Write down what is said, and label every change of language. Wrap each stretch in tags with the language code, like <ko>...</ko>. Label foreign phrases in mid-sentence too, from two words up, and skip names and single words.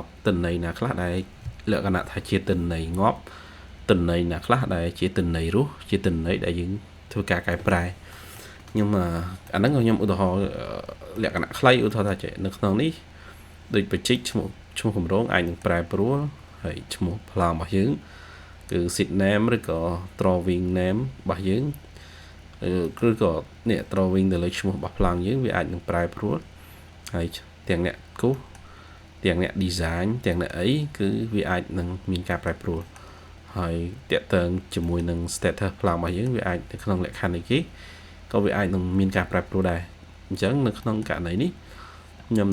<km>ទិន្នន័យណាខ្លះដែលលក្ខណៈថាជាទិន្នន័យងាប់ទិន្នន័យណាខ្លះដែលជាទិន្នន័យរស់ជាទិន្នន័យដែលយើងធ្វើការកែប្រែខ្ញុំអាហ្នឹងខ្ញុំឧទាហរណ៍លក្ខណៈខ្លីឧទាហរណ៍ថានៅក្នុងនេះដូចបច្ចេកឈ្មោះគម្រោងអាចនឹងប្រែប្រួលហើយឈ្មោះ ប្លង់របស់យើងគឺ</km> <en>seed name</en> <km>ឬក៏</km> <en>drawing name</en> <km>របស់យើងឬក៏នេះ drawing ទៅលើឈ្មោះរបស់ប្លង់យើងវាអាចនឹងប្រែប្រួលហើយទាំងអ្នកគូសទាំងអ្នក design ទាំងអ្នកអីគឺវាអាចនឹងមានការប្រែ ប្រួលហើយតាក់ទងជាមួយនឹង status ប្លង់របស់យើងវាអាចនៅក្នុងលក្ខខណ្ឌនេះគេក៏វាអាចនឹងមានការប្រែប្រួលដែរអញ្ចឹងនៅក្នុងករណីនេះខ្ញុំ</km>